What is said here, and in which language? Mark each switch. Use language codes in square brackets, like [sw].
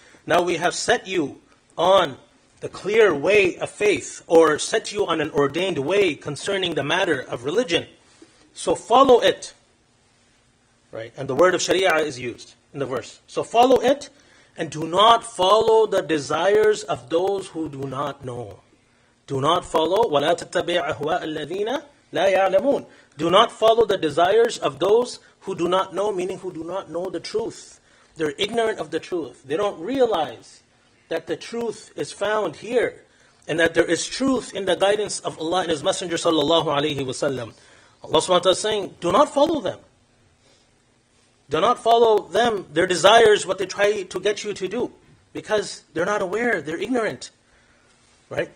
[en] Now we have set you on the clear way of faith, or set you on an ordained way concerning the matter of religion. So follow it. Right? And the word of Sharia is used in the verse. So follow it, and do not follow the desires of those who do not know. Do not follow [ar] وَلَا تَتَّبِعْ أَهْوَاءَ الَّذِينَ لَا يَعْلَمُونَ. [en] Do not follow the desires of those who do not know, meaning who do not know the truth. They're ignorant of the truth. They don't realize that the truth is found here, and that there is truth in the guidance of Allah and His Messenger sallallahu alaihi wasallam. Allah subhanahu wa ta'ala is saying, do not follow them. Do not follow them, their desires, what they try to get you to do, because they're not aware, they're ignorant. Right?